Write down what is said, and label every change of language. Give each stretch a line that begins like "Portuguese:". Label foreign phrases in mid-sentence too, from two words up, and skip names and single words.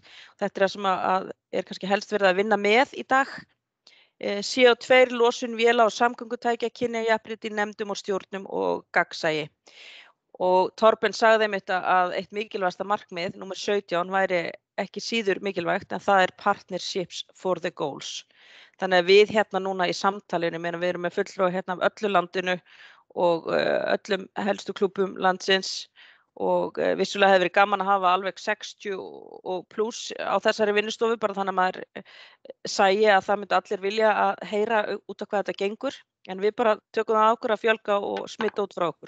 Icelandic: Þetta það sem að kannski helst verið að vinna með í dag. CO2 losun véla og samgöngutækja, kynjajafnrétti í nefndum og stjórnum og gagnsæi. Og Torben sagði einmitt að eitt mikilvægasta markmið, númer 17, væri ekki síður mikilvægt en það
English: partnerships for the goals.
Icelandic: Þannig að við núna í samtalinu, við erum með fulltrúa af öllu landinu og öllum helstu klúbbum landsins og vissulega hefði verið gaman að hafa alveg 60 og pluss á þessari vinnustofu bara þannig að maður sæi að það myndi allir vilja að heyra út af hvað þetta gengur en við bara tökum það á okkur að fjölga og smita út frá okkur.